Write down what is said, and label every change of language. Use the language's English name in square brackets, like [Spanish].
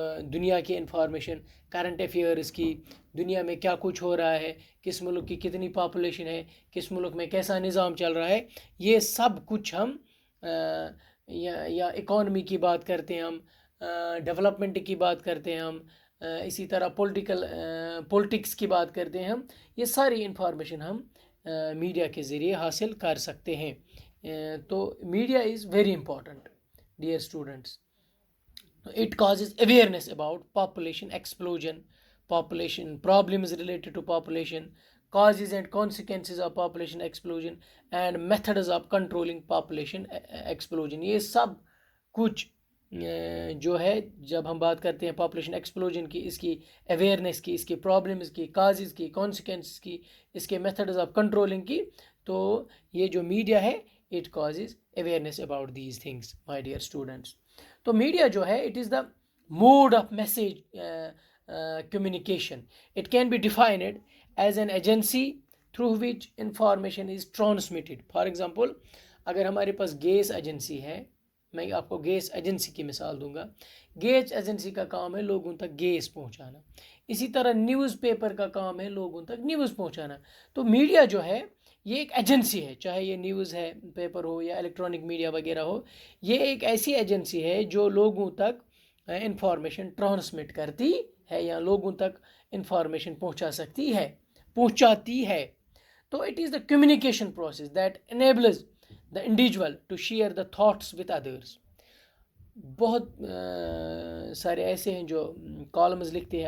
[Hindi] दुनिया की information, current affairs की, दुनिया में क्या कुछ हो रहा है, किस मुल्क की कितनी पॉपुलेशन है, किस मुल्क में कैसा निज़ाम चल रहा है, ये सब कुछ हम या इकॉनमी की बात करते हैं, हम डेवलपमेंट की बात करते हैं, हम इसी तरह पॉलिटिक्स की बात करते हैं, हम ये सारी इंफॉर्मेशन हम मीडिया के ज़रिए हासिल कर सकते हैं. [English] तो media is very important, dear students. It causes awareness about population explosion, population problems related to population, causes and consequences of population explosion, and methods of controlling population explosion. [Hindi] ये सब कुछ जो है, जब हम बात करते हैं पॉपुलेशन एक्सप्लोजन की, इसकी अवेयरनेस की, इसकी प्रॉब्लम्स की, काजेज़ की, कॉन्सिक्वेंसेस की, इसके मेथड्स ऑफ कंट्रोलिंग की, तो ये जो मीडिया है [English] It causes awareness about these things, my dear students. तो media जो है it is the mode of message communication. It can be defined as an agency through which information is transmitted. For example, [Hindi] अगर हमारे पास gas agency है, मैं आपको gas agency की मिसाल दूंगा. गैस एजेंसी का काम है लोगों तक गैस पहुंचाना. इसी तरह न्यूज़ पेपर का काम है लोगों तक न्यूज़ पहुंचाना. तो मीडिया जो है ये एक एजेंसी है, चाहे ये न्यूज़ है, पेपर हो या इलेक्ट्रॉनिक मीडिया वगैरह हो. ये एक ऐसी एजेंसी है जो लोगों तक इंफॉर्मेशन ट्रांसमिट करती है या लोगों तक इंफॉर्मेशन पहुंचाती है. [English] तो it is the communication process that enables the individual to share the thoughts with others. [Hindi] बहुत सारे ऐसे हैं जो कॉलम्स लिखते हैं.